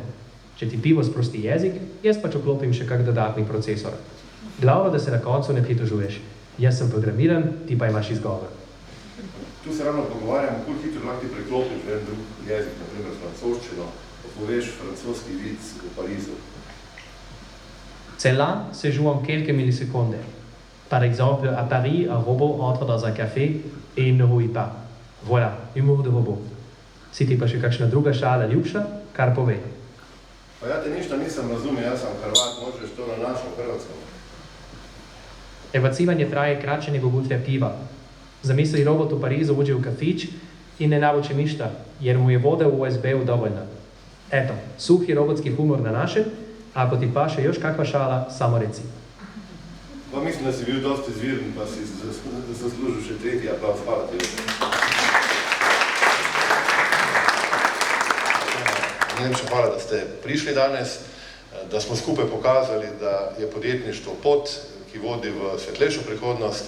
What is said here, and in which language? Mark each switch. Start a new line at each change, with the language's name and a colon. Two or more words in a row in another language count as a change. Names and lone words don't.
Slovenian: Če ti pivo sprosti jezik, jaz pač vklopim še kak dodatni procesor. Glavno, da se na koncu ne pritožuješ. Jaz sem programiran, ti pa imaš izgovor. Tu se ravno pogovarjamo, koliko hitro lahko ti preklopiš v en drug jezik, na primer francoščino, pa poveš francoski vic v Parizu.
French: Celle-là se joue en quelques millisecondes. Par exemple, à Paris, un robot entre dans un café et il ne rouille pas. Voilà, humour de robot.
Slovenian: Si ti pa še kakšna druga šala ljubša, kar pove.
Croatian: Pa ja te ništa nisem razumel, jaz sem Hrvat, možeš to na našem Hrvatskom. Evacivanje traje kraće nego gutlja piva. Zamisli robot u Parizu uđe u kafić i ne navuče ništa, jer mu je voda u USB-u dovoljna. Eto, suhi robotski humor na našem, a ako ti paše još kakva šala, samo reci.
Slovenian: Pa mislim, da si bil dosti izviren, pa si zaslužil še tretji aplauz. Hvala ti. Najlepša hvala, da ste prišli danes, da smo skupaj pokazali, da je podjetništvo pot, ki vodi v svetlejšo prihodnost.